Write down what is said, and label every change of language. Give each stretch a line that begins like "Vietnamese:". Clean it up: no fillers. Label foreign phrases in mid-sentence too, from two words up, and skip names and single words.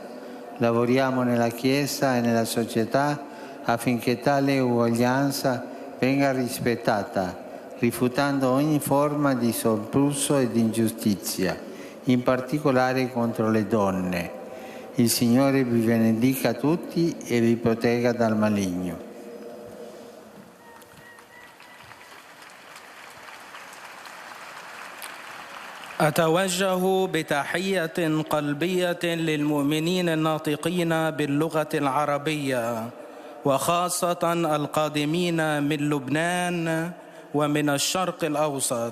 Italian: Lavoriamo nella Chiesa e nella società affinché tale uguaglianza venga rispettata, rifutando ogni forma di sopruso e di ingiustizia, in particolare contro le donne. Il Signore vi benedica tutti e vi protegga dal maligno.
Arabic: أتوجه بتحية قلبية للمؤمنين الناطقين باللغة العربية، وخاصة القادمين من لبنان ومن الشرق الأوسط.